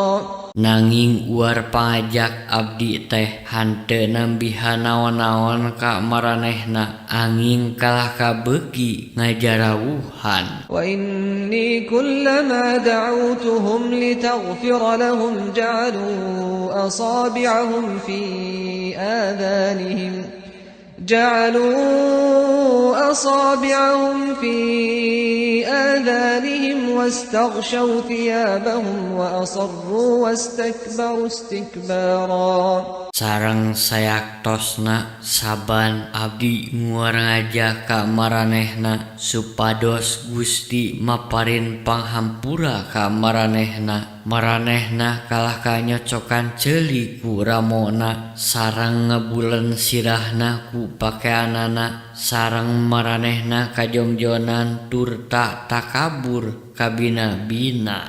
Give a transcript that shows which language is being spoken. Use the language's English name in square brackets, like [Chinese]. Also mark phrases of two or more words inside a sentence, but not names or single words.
[Sundanese] Nanging uar pangajak abdi teh hanteu nambihan naon-naon ka maranehna angin kalah kabeuki ngajarawuhan. [Arabic] وإني كلما دعوتهم لتغفر لهم جعلوا أصابعهم في آذانهم واستغشوا ثيابهم وأصروا واستكبروا استكبارا. [Sundanese] Sareng sayaktosna saban abdi nguar ngajak ka maranehna supados Gusti maparin panghampura ka maranehna. Maranehna kalah kanyocokan ceuli ku ramona sareng ngebulen sirahna ku pakeanana sareng maranehna kajongjonan turta takabur kabina-bina.